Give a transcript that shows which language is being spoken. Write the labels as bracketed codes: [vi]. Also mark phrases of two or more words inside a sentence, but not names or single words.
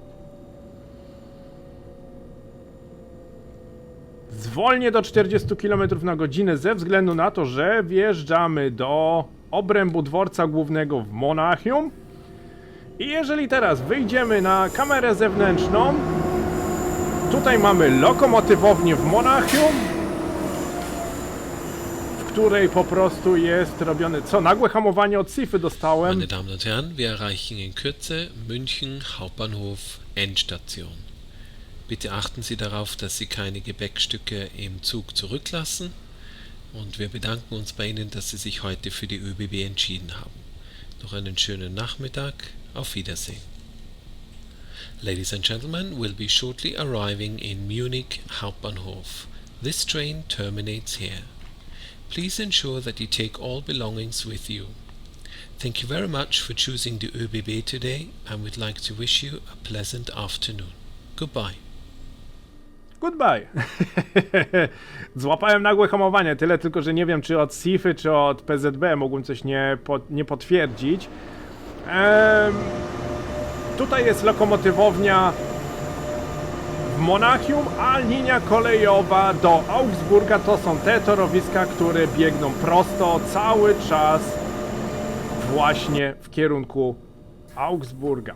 [pl] Zwolnię do 40 km na godzinę ze względu na to, że wjeżdżamy do obrębu dworca głównego w Monachium. I jeżeli teraz wyjdziemy na kamerę zewnętrzną, tutaj mamy lokomotywownię w Monachium, w której po prostu jest robione... Co? Nagłe hamowanie od Sify dostałem. [de] Meine Damen und Herren, wir erreichen in Kürze München Hauptbahnhof Endstation. Bitte achten Sie darauf, dass Sie keine Gepäckstücke im Zug zurücklassen und wir bedanken uns bei Ihnen, dass Sie sich heute für die ÖBB entschieden haben. Noch einen schönen Nachmittag, auf Wiedersehen. [en] Ladies and gentlemen, we'll be shortly arriving in Munich Hauptbahnhof. This train terminates here. Please ensure that you take all belongings with you. Thank you very much for choosing the ÖBB today and we'd like to wish you a pleasant afternoon. Goodbye. Goodbye. [pl] Złapałem nagłe hamowanie, tyle tylko, że nie wiem, czy od SIFy, czy od PZB mógłbym coś nie potwierdzić. Tutaj jest lokomotywownia w Monachium, a linia kolejowa do Augsburga to są te torowiska, które biegną prosto cały czas właśnie w kierunku Augsburga.